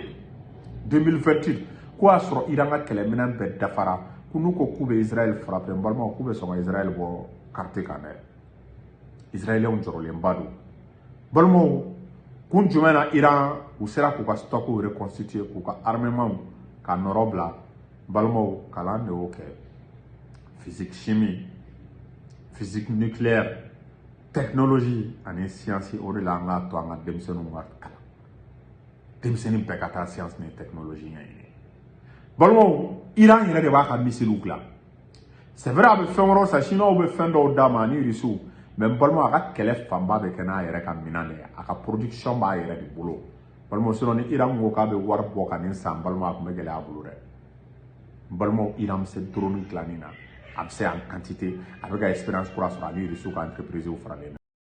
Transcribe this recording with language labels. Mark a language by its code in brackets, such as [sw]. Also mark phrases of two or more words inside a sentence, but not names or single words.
[bm] 2028 ko y'a sɔrɔ Iran ka kɛlɛminɛn bɛɛ dafara ko n'u ko k'u bɛ Israël frapper n balimaw k'u bɛ sɔn ka Israël bɔ carte kan dɛ israélien jɔrɔlenba don balimaw kun jumɛn na Iran u sera k'u ka [fr] stock reconstituer [bm] k'u ka armement ka nɔrɔ bila balimaw kalan de y'o kɛ [fr] physique chimie physique nucléaire technologie [bm] ani science o de la an k'a to an ka denmisɛnninw ka kalan denmisɛnnin bɛɛ ka taa science ni technologie ɲɛɲini balimaw Iran yɛrɛ de b'a ka missile dilan [fr] c'est vrai [bm] a bɛ fɛn wɛrɛw san chinois bɛ fɛn dɔw d'a ma ani russiw mais balimaw a ka kɛlɛ fanba bɛ kɛ n'a yɛrɛ ka minɛn de ye a ka production b'a yɛrɛ de bolo balimaw sinon ni Iran ko k'a bɛ wari bɔ ka nin san balimaw a tun bɛ gɛlɛya a bolo dɛ balimaw Iran bɛ se drone dilanni na a bɛ se [fr] en quantité [bm] a bɛ ka expérience kura sɔrɔ ani russiw ka entreprise faralen